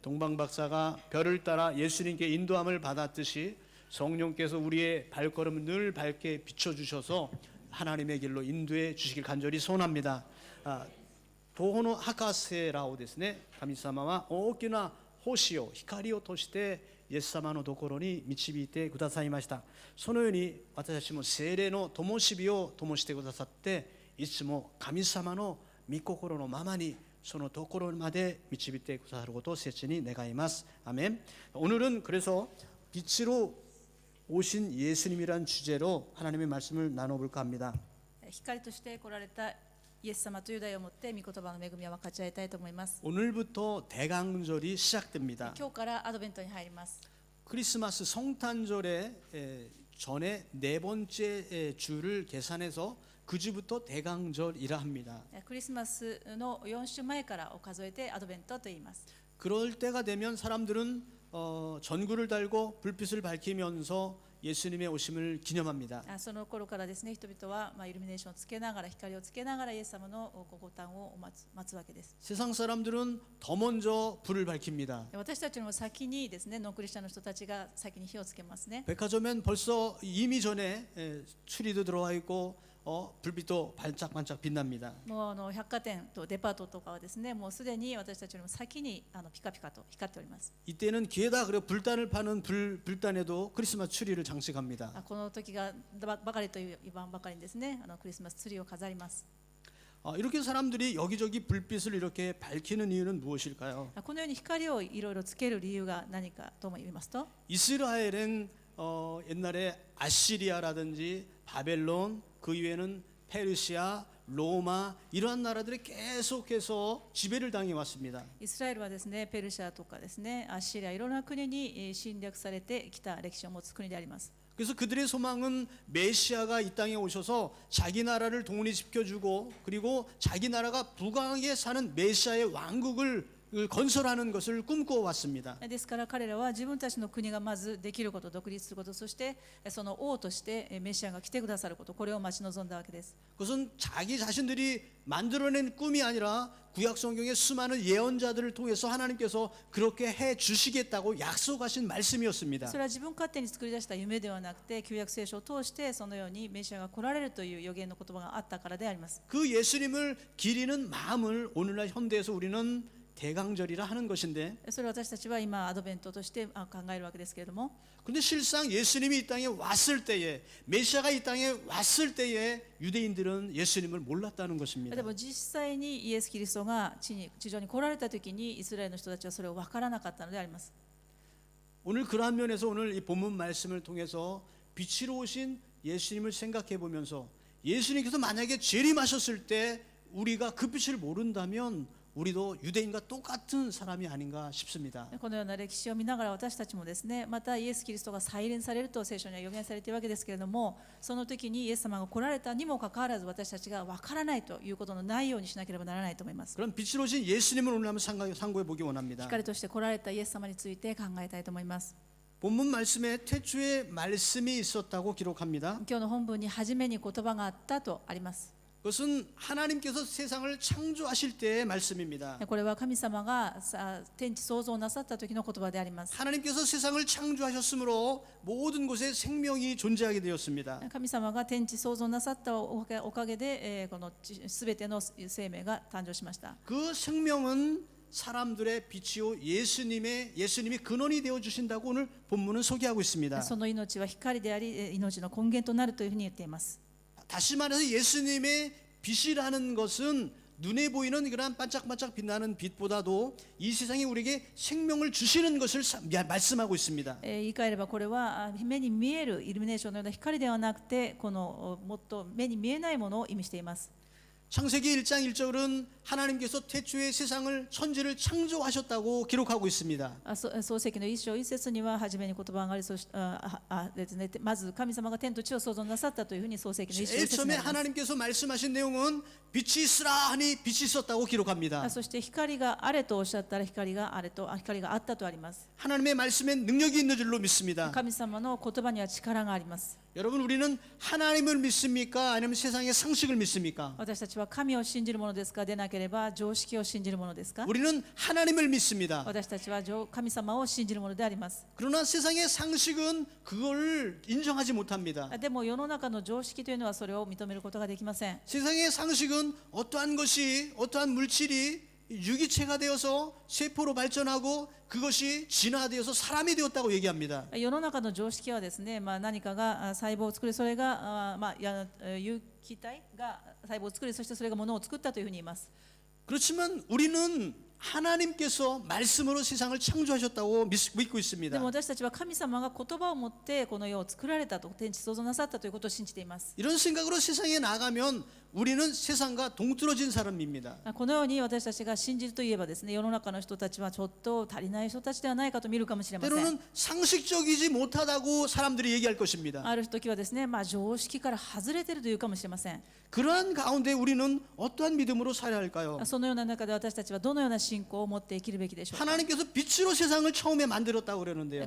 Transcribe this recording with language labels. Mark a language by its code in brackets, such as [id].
[ko] 동방 박사가 별을 따라 예수님께 인도함을 받았듯이 성령께서 우리의 발걸음을 늘 밝게 비춰주셔서 하나님의 길로 인도해 주시길 간절히 소원합니다. [ja] 東方の博士らをですね、神様は大きな星を光をとしてイエス様のところに導いてくださいました。そのように私たちも聖霊の灯火を灯してくださって、いつも神様の御心のままにそのところまで導いてくださることを切に願います。 [ko] 아멘. 오늘은 그래서 빛으로 오신 예수님이란 주제로 하나님의 말씀을 나눠볼까 합니다. [ja] 光として来られたイエス様という題をもって御言葉の恵みを分かち合いたいと思います。 [ko] 오늘부터 대강절이 시작됩니다. [ja] 今日からアドベントに入ります。 [ko] 크리스마스 성탄절의 전에 네 번째 주를 계산해서 그 주부터 대강절이라 합니다. [ja] クリスマスの4週前からを数えてアドベントと言います。 [ko] 그럴 때가 되면 사람들은 전구를 달고 불빛을 밝히면서 예수님의 오심을 기념합니다. [ja] その頃からですね、人々はイルミネーションをつけながら、光をつけながらイエス様のご降誕を待つわけです。 [ko] 세상 사람들은 더 먼저 불을 밝힙니다. [ja] 私たちの先にですね、ノンクリスチャンの人たちが先に火をつけますね。 [ko] 백화점엔 벌써 이미 전에 추리도 들어와 있고 불빛도 반짝반짝 빛납니다. [ja] もう百貨店とデパートとかはですね、もうすでに私たちよりも先にピカピカと光っております。 [ko] 이때는 기회다 그리고 불단을 파는 불단에도 크리스마스 추리를 장식합니다. [ja] この時がばかりという言わんばかりにですね、クリスマスツリーを飾ります。 [ko] 이렇게 사람들이 여기저기 불빛을 이렇게 밝히는 이유는 무엇일까요? [ja] このように光をいろいろつける理由が何かと言いますと、 [ko] 이스라엘은 옛날에 아시리아라든지 바벨론 그 이외에는 페르시아, 로마 이러한 나라들이 계속해서 지배를 당해 왔습니다. [ja] イスラエルはですね、ペルシャとかですね、アッシリアいろんな国に侵略されてきた歴史を持つ国であります。 [ko] 그래서 그들의 소망은 메시아가 이 땅에 오셔서 자기 나라를 독립시켜주고 그리고 자기 나라가 부강하게 사는 메시아의 왕국을 건설하는 것을 꿈꾸어 왔습니다. [ja] ですから彼らは自分たちの国がまずできること、独立すること、そしてその王としてメシアが来てくださること、これを待ち望んだわけです。 [ko] 그것은 자기 자신들이 만들어낸 꿈이 아니라 구약 성경의 수많은 예언자들을 통해서 하나님께서 그렇게 해 주시겠다고 약속하신 말씀이었습니다. [ja] それは自分勝手に作り出した夢ではなくて、旧約聖書を通してそのようにメシアが来られるという予言の言葉があったからであります。 [ko] 그 예수님을 기리는 마음을 오늘날 현대에서 우리는 대강절이라 하는 것인데, [ja] それを私たちは今アドベントとして考えるわけですけれども、 [ko] 근데 실상 예수님이 이 땅에 왔을 때에 메시아가 이 땅에 왔을 때에 유대인들은 예수님을 몰랐다는 것입니다. [ja] でも実際にイエス・キリストが地上に来られた時にイスラエルの人たちはそれを分からなかったのであります。 [ko] 오늘 그러한 면에서 오늘 이 본문 말씀을 통해서 빛으로 오신 예수님을 생각해 보면서 예수님께서 만약에 재림하셨을 때 우리가 그 빛을 모른다면 우리도 유대인과 똑같은 사람이 아닌가 싶습니다. [ja] このような歴史を見ながら私たちもですね、またイエス・キリストが再臨されると聖書には予言されているわけですけれども、その時にイエス様が来られたにもかかわらず私たちが分からないということのないようにしなければならないと思います。 [ko] 그럼 빛으로 오신 예수님을 오늘 한번 상고해 보기 원합니다. [ja] 光として来られたイエス様について考えたいと思います。 [ko] 본문 말씀에 태초에 말씀이 있었다고 기록합니다. [ja] 今日の本文に初めに言葉があったとあります。 [ko] 그것은 하나님께서 세상을 창조하실 때의 말씀입니다. [ja] これは神様が天地創造なさった時の言葉であります。 [ko] 하나님께서 세상을 창조하셨으므로 모든 곳에 생명이 존재하게 되었습니다. [ja] 神様が天地創造なさったおかげでこのすべての生命が誕生しました。 [ko] 그 생명은 사람들의 빛이요 예수님이 근원이 되어 주신다고 오늘 본문은 소개하고 있습니다. [ja] その命は光であり命の根源となるというふうに言っています。 [ko] 다시 말해서 예수님의 빛이라는 것은 눈에 보이는 그런 반짝반짝 빛나는 빛보다도 이 세상에 우리에게 생명을 주시는 것을 말씀하고 있습니다. [ja] 言い換えればこれは目に見えるイルミネーションのような光ではなくて、このもっと目に見えないものを意味しています。 [ko] 창세기 1장 1절은 하나님께서 태초에 세상을 천지를 창조하셨다고 기록하고 있습니다. [ja] 創世記の一章一節には初めに言葉があり、ですね、まず神様が天と地を創造なさったというふうに創世記の一章一節 [ko] 처음에 [ja] にあります。 [ko] 하나님께서 말씀하신 내용은 빛이 있으라 하니 빛이 있었다고 기록합니다. [ja] そして光があれとおっしゃったら光があったとあります。 [ko] 하나님의 말씀에 능력이 있는 줄로 믿습니다. [ja] 神様の言葉には力があります。 [ko] 여러분, 우리는 하나님을 믿습니까? 아니면 세상의 상식을 믿습니까? [ja] 私たちは神を信じるものですか、でなければ常識を信じるものですか。 [ko] 우리는 하나님을 믿습니다. [ja] 私たちは神様を信じるものであります。 [ko] 그러나 세상의 상식은 그걸 인정하지 못합니다. [ja] でも世の中の常識というのはそれを認めることができません。 [ko] 세상의 상식은 어떠한 것이, 어떠한 물질이 유기체가 되어서 세포로 발전하고 그것이 진화되어서 사람이 되었다고 얘기합니다. [ja] 世の中の常識はですね、何かが細胞を作り、それが有機体が細胞を作り、そしてそれが物を作ったというふうに言います。 [ko] 그렇지만 우리는 하나님께서 말씀으로 세상을 창조하셨다고 믿고 [ja] で [ko] 있습니다. [ja] も私たちは神様が言葉を持ってこの世を作られたと、天地創造なさったということを信じています。 [ko] 이런 생각으로 세상에 나가면 우리는 세상과 동떨어진 사람입니다. [ja] このように私たちが信じるといえばですね、世の中の人たちはちょっと足りない人たちではないかと見るかもしれません。 [ko] 때로는 상식적이지 못하다고 사람들이 얘기할 것입니다. [ja] ある時はですね、常識から外れているというかもしれません。 [ko] 그러한 가운데 우리는 어떠한 믿음으로 살아야 할까요? [ja] そのような中で私たちはどのような信仰を持って生きるべきでしょうか。 [ko] 하나님께서 빛으로 세상을 처음에 만들었다고 그러는데요.